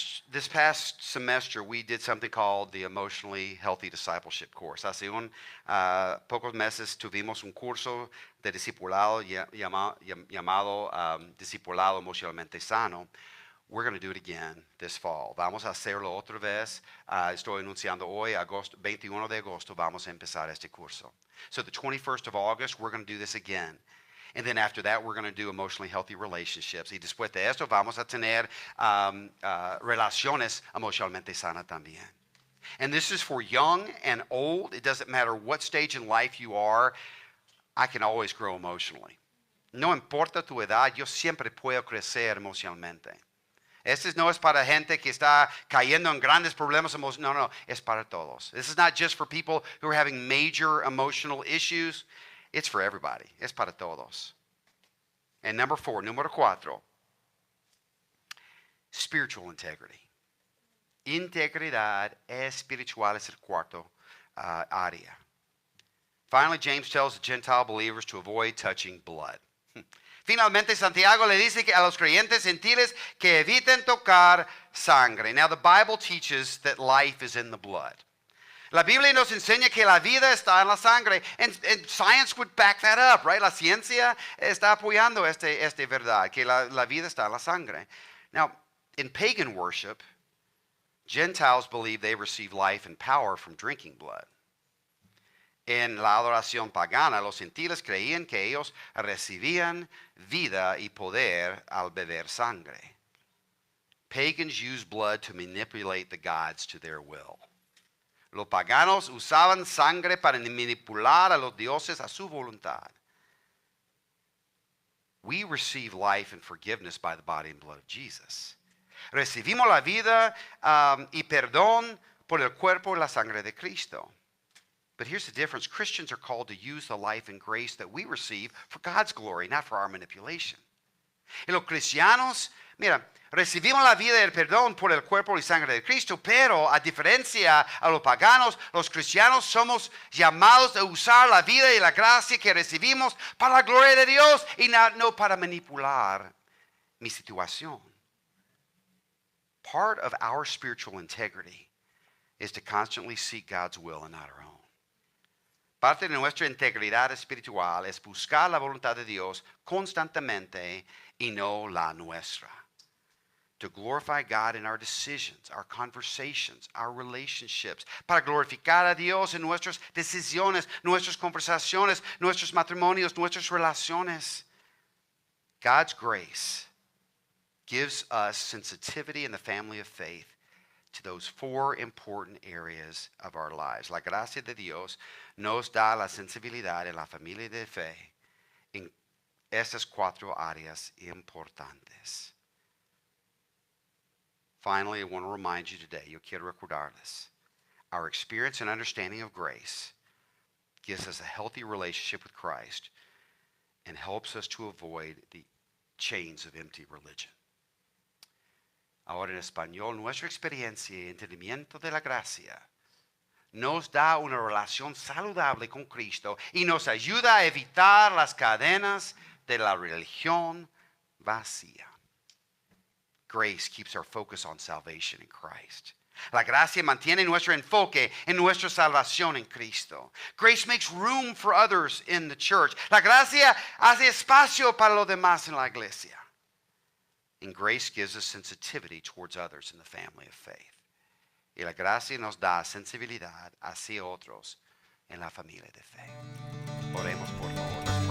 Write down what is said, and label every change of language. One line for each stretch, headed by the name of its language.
English: This past semester, we did something called the Emotionally Healthy Discipleship Course.
Spanish: Hace pocos meses tuvimos un curso de discipulado llamado Discipulado Emocionalmente Sano.
English: We're going to do it again this fall.
Spanish: Vamos a hacerlo otra vez. Estoy anunciando hoy, 21 de agosto, vamos a empezar este curso.
English: So the 21st of August, we're going to do this again. And then after that, we're going to do emotionally healthy relationships.
Spanish: Y después de esto, vamos a tener relaciones emocionalmente sanas también.
English: And this is for young and old. It doesn't matter what stage in life you are. I can always grow emotionally.
Spanish: No importa tu edad, yo siempre puedo crecer emocionalmente. Este no es para gente que está cayendo en grandes problemas emocionales. No, es para todos.
English: This is not just for people who are having major emotional issues. It's for everybody.
Spanish: Es para todos.
English: And número 4, spiritual integrity.
Spanish: Integridad espiritual es el cuarto área.
English: Finally, James tells the Gentile believers to avoid touching blood.
Spanish: Finalmente, Santiago le dice a los creyentes gentiles que eviten tocar sangre.
English: Now, the Bible teaches that life is in the blood.
Spanish: La Biblia nos enseña que la vida está en la sangre.
English: And science would back that up, right?
Spanish: La ciencia está apoyando esta verdad, que la vida está en la sangre.
English: Now, in pagan worship, Gentiles believe they receive life and power from drinking blood.
Spanish: En la adoración pagana, los gentiles creían que ellos recibían vida y poder al beber sangre.
English: Pagans used blood to manipulate the gods to their will.
Spanish: Los paganos usaban sangre para manipular a los dioses a su voluntad.
English: We receive life and forgiveness by the body and blood of Jesus.
Spanish: Recibimos la vida y perdón por el cuerpo y la sangre de Cristo.
English: But here's the difference. Christians are called to use the life and grace that we receive for God's glory, not for our manipulation.
Spanish: Y los cristianos, mira, recibimos la vida y el perdón por el cuerpo y sangre de Cristo, pero a diferencia a los paganos, los cristianos somos llamados a usar la vida y la gracia que recibimos para la gloria de Dios y no para manipular mi situación.
English: Part of our spiritual integrity is to constantly seek God's will and not our own.
Spanish: Parte de nuestra integridad espiritual es buscar la voluntad de Dios constantemente y no la nuestra.
English: To glorify God in our decisions, our conversations, our relationships.
Spanish: Para glorificar a Dios en nuestras decisiones, nuestras conversaciones, nuestros matrimonios, nuestras relaciones.
English: God's grace gives us sensitivity in the family of faith to those 4 important areas of our lives.
Spanish: La gracia de Dios nos da la sensibilidad en la familia de fe en estas 4 áreas importantes.
English: Finally, I want to remind you today,
Spanish: yo quiero recordarles,
English: our experience and understanding of grace gives us a healthy relationship with Christ and helps us to avoid the chains of empty religion.
Spanish: Ahora en español, nuestra experiencia y entendimiento de la gracia nos da una relación saludable con Cristo y nos ayuda a evitar las cadenas de la religión vacía.
English: Grace keeps our focus on salvation in Christ.
Spanish: La gracia mantiene nuestro enfoque en nuestra salvación en Cristo.
English: Grace makes room for others in the church.
Spanish: La gracia hace espacio para los demás en la iglesia.
English: And grace gives us sensitivity towards others in the family of faith.
Spanish: Y la gracia nos da sensibilidad hacia otros en la familia de fe. Oremos por favor.